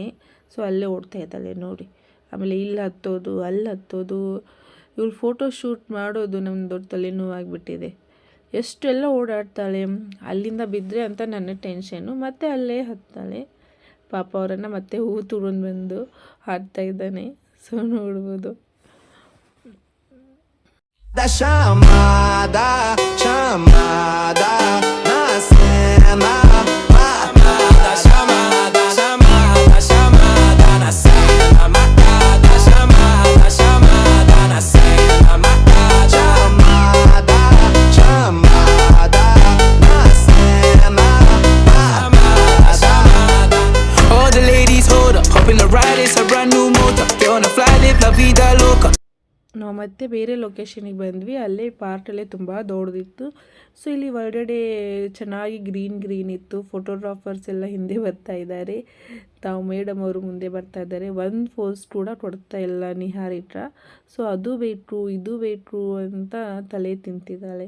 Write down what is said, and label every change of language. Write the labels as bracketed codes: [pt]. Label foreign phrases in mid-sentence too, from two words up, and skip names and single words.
[kn] ಸೊ ಅಲ್ಲೇ ಓಡ್ತಾ ಇದ್ದಾಳೆ ನೋಡಿ. ಆಮೇಲೆ ಇಲ್ಲಿ ಹತ್ತೋದು ಅಲ್ಲಿ ಹತ್ತೋದು. ಇವಳು ಫೋಟೋಶೂಟ್ ಮಾಡೋದು ನಮ್ಮ ದೊಡ್ಡ ತಲೆನೋವಾಗಿಬಿಟ್ಟಿದೆ. ಎಷ್ಟೆಲ್ಲ ಓಡಾಡ್ತಾಳೆ. ಅಲ್ಲಿಂದ ಬಿದ್ದರೆ ಅಂತ ನನ್ನ ಟೆನ್ಷನ್ನು. ಮತ್ತೆ ಅಲ್ಲೇ ಹತ್ತಾಳೆ. ಪಾಪ ಅವರನ್ನು ಮತ್ತೆ ಹೂವು ತುಗೊಂಡು ಬಂದು ಹಾಡ್ತಾ ಇದ್ದಾನೆ. ಸೊ ನೋಡ್ಬೋದು. [pt] Da chamada, chamada na cena. Matada, chamada, chamada, chamada na cena. Matada, chamada, chamada na cena. Matada, chamada, chamada na cena. Chamada, chamada. [en] All the ladies hold up, hop in the ride, it's a brand new motor. Get on the fly, live [es] la vida loca. [kn] ನಾವು ಮತ್ತೆ ಬೇರೆ ಲೊಕೇಶನಿಗೆ ಬಂದ್ವಿ. ಅಲ್ಲೇ ಪಾರ್ಕಲ್ಲೇ ತುಂಬ ದೊಡ್ಡದಿತ್ತು. ಸೊ ಇಲ್ಲಿ ಹೊರಗಡೆ ಚೆನ್ನಾಗಿ ಗ್ರೀನ್ ಇತ್ತು. ಫೋಟೋಗ್ರಾಫರ್ಸ್ ಎಲ್ಲ ಹಿಂದೆ ಬರ್ತಾ ಇದ್ದಾರೆ. ತಾವು ಮೇಡಮ್ ಅವರು ಮುಂದೆ ಬರ್ತಾ ಇದ್ದಾರೆ. ಒಂದು ಪೋಸ್ ಕೂಡ ಕೊಡ್ತಾ ಇಲ್ಲ ನಿಹಾರಿಕಾ. ಸೊ ಅದು ಬೇಕು ಇದು ಬೇಕು ಅಂತ ತಲೆ ತಿಂತಿದ್ದಾಳೆ.